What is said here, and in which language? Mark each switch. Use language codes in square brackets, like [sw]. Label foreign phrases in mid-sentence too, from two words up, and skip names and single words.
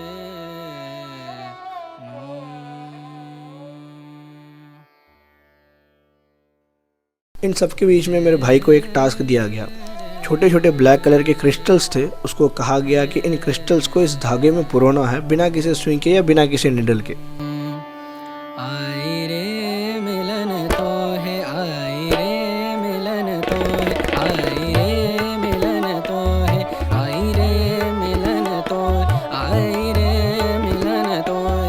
[hi] इन सब के बीच में मेरे भाई को एक टास्क दिया गया। छोटे छोटे [en] black color [hi] के क्रिस्टल्स थे, उसको कहा गया कि इन क्रिस्टल्स को इस धागे में पुरोना है, बिना किसी सुई के या बिना किसी निडल के। आई रे मिलन तो है आई रे मिलन तो है आई रे मिलन तो है आई रे मिलन तो आई रे मिलन तो